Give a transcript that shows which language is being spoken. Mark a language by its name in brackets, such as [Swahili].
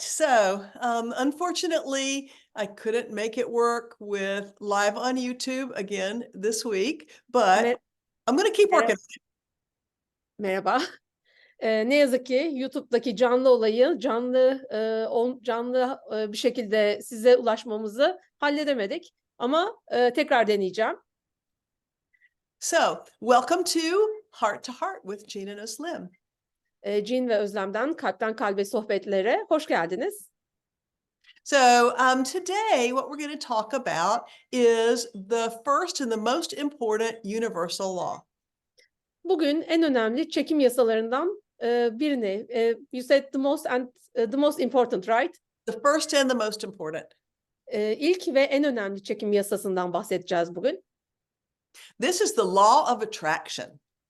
[English] So, unfortunately, I couldn't make it work with live on YouTube again this week, but Mer I'm going to keep mera working. [Turkish] merhaba. Ne yazık ki YouTube'daki canlı olayı canlı bir şekilde size ulaşmamızı halledemedik. Ama tekrar deneyeceğim. [English] So, welcome to Heart with Gene and Ozlem. [Turkish] Jean ve Özlem'den Kalpten Kalbe sohbetlere hoş geldiniz. [English] So, today, what we're going to talk about is the first and the most important universal law. [Turkish] Bugün en önemli çekim yasalarından birini, [English] you said the most important, right? The first and the most important. [Turkish] İlk ve en önemli çekim yasasından bahsedeceğiz bugün. [English] This is the law of attraction.